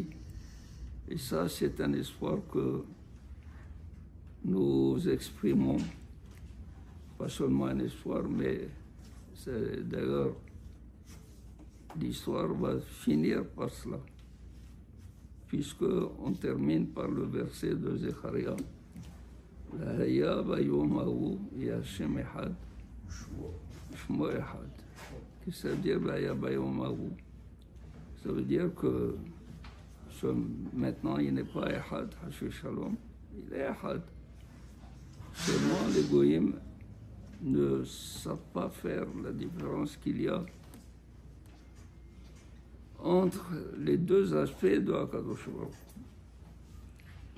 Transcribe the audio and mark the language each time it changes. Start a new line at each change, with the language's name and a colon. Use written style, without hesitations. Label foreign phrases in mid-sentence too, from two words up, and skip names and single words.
French: Et ça, c'est un espoir que nous exprimons, pas seulement un espoir, mais d'ailleurs, l'histoire va finir par cela, puisqu'on termine par le verset de Zecharia.
Hebrew: והיה ביום ההוא השם אחד שמו אחד.
French: Ça veut dire
Hebrew: והיה ביום ההוא.
French: Ça veut dire que maintenant il n'est pas echad, Hashu Shalom, il est echad. Seulement les goyim ne savent pas faire la différence qu'il y a entre les deux aspects de Akadosh Baruch Hu.